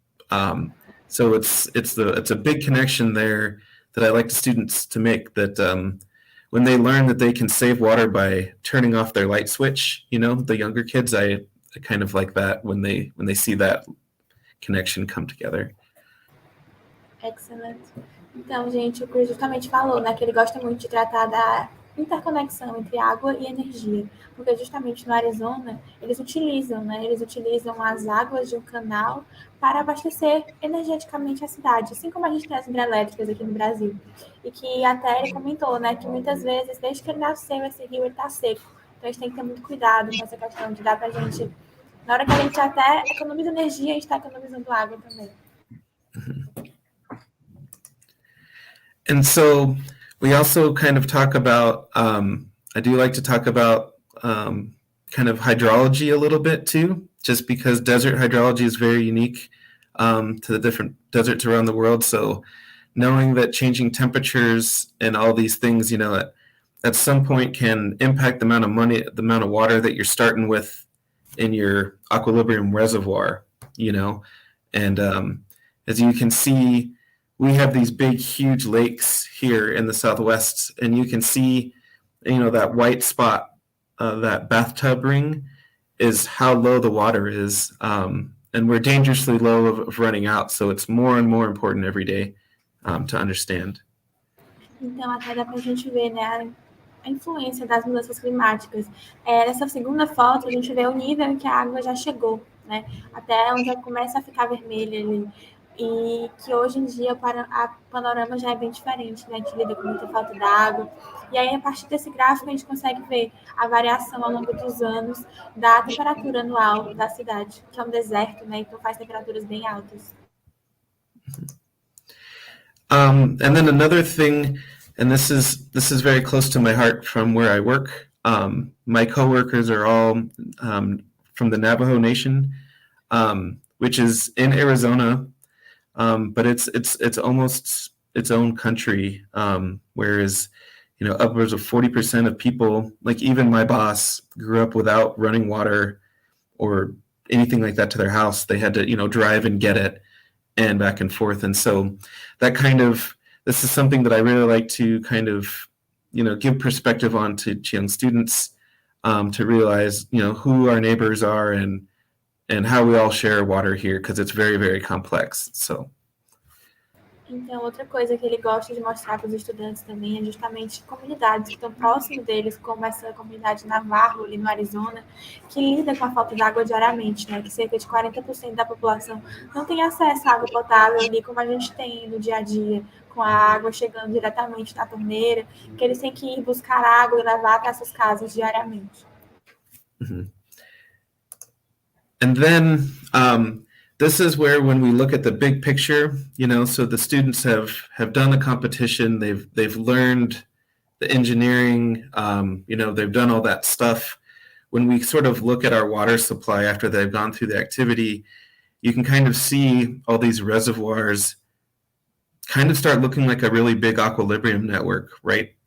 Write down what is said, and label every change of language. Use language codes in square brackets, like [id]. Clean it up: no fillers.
[en] So it's a big connection there that I like the students to make, that when they learn that they can save water by turning off their light switch, the younger kids, I kind of like that when they see that connection come together. Excellent. [pt] Então, gente, o Chris justamente falou, né, que ele gosta muito de tratar da interconexão entre água e energia, porque justamente no Arizona eles utilizam, né, as águas de um canal para abastecer energeticamente a cidade, assim como a gente tem as hidrelétricas aqui no Brasil. E que até ele comentou, né, que muitas vezes, desde que ele nasceu, esse rio está seco. Então, a gente tem que ter muito cuidado com essa questão de dar para a gente, na hora que a gente até economiza energia, a gente está economizando água também. [en] And so we also kind of talk about, I do like to talk about kind of hydrology a little bit too, just because desert hydrology is very unique to the different deserts around the world. So knowing that changing temperatures and all these things, you know, at some point can impact the amount of money, the amount of water that you're starting with in your Aqualibrium reservoir, you know. And as you can see, we have these big, huge lakes here in the Southwest, and you can see, you know, that white spot, that bathtub ring is how low the water is. And we're dangerously low of running out. So it's more and more important every day to understand. [pt] Então, até dá para a gente ver, né, a influência das mudanças climáticas. Nessa segunda foto, a gente vê o nível em que a água já chegou, né, até onde ela começa a ficar vermelha ali. E que hoje em dia o panorama já é bem diferente, né? A gente lida com muita falta d'água. E aí, a partir desse gráfico, a gente consegue ver a variação ao longo dos anos da temperatura anual da cidade, que é um deserto, né? Então faz temperaturas bem altas. [en] And then another thing, and this is very close to my heart from where I work. My coworkers are all from the Navajo Nation, which is in Arizona. But it's almost its own country, whereas, you know, upwards of 40% of people, like even my boss, grew up without running water or anything like that to their house. They had to, you know, drive and get it and back and forth. And so that this is something that I really like to kind of, you know, give perspective on to young students, to realize, you know, who our neighbors are and how we all share water here, because it's very, very complex. So. [pt] Então, outra coisa que ele gosta de mostrar para os estudantes também é justamente comunidades que estão próximo deles, como essa comunidade Navarro, ali no Arizona, que lida com a falta de água diariamente, né? Que cerca de 40% da população não tem acesso à água potável ali, como a gente tem no dia a dia, com a água chegando diretamente na torneira, que eles têm que ir buscar água e levar até essas casas diariamente. Mm-hmm. [en] And then this is where, when we look at the big picture, you know, so the students have done the competition, they've learned the engineering, you know, they've done all that stuff. When we sort of look at our water supply after they've gone through the activity, you can kind of see all these reservoirs kind of start looking like a really big Aqualibrium network, right?